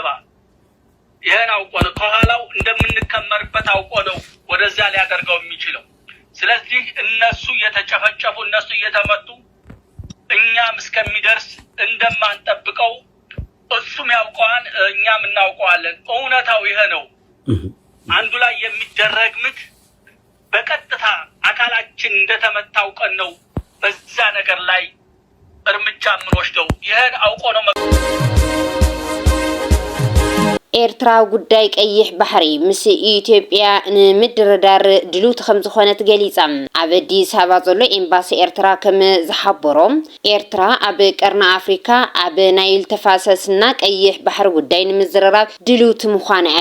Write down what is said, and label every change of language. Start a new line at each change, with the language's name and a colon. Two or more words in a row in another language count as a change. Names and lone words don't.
Amharic: ይሄን አውቆ ነው ከኋላው እንደምንከመርበት አውቆ ነው ወደዛ ሊያደርገው የሚችለው ስለዚህ እነሱ እየተጨፈጨፉ እነሱ እየተመቱ እኛም እስከሚደርስ እንደማንጠብቀው እሱም ያውቀዋል እኛም እናውቀዋለን እውነታው ይሄ ነው አንዱ ላይ የሚደረግ ምት በቀጥታ አካላችን እንደተመታው ቀን ነው በዛ ነገር ላይ እርምጃ ምንወስደው ይሄን አውቆ ነው
Tigrinya: ኤርትራ ጉዳይ ቀይሕ ባሕሪ ምስ ኢትዮጵያ ንምድርዳር ድሉት ከም ዝኾነት ገሊጻ ኣብ ኣዲስ ኣበባ ዘሎ ኤምባሲ ኤርትራ ከም ዝሓበሮም ኤርትራ ኣብ ቀርኒ ኣፍሪካ ኣብ ናይል ተፋሰስና ቀይሕ ባሕሪ ጉዳይ ንምዝርራብ ድሉት ምዃና እያ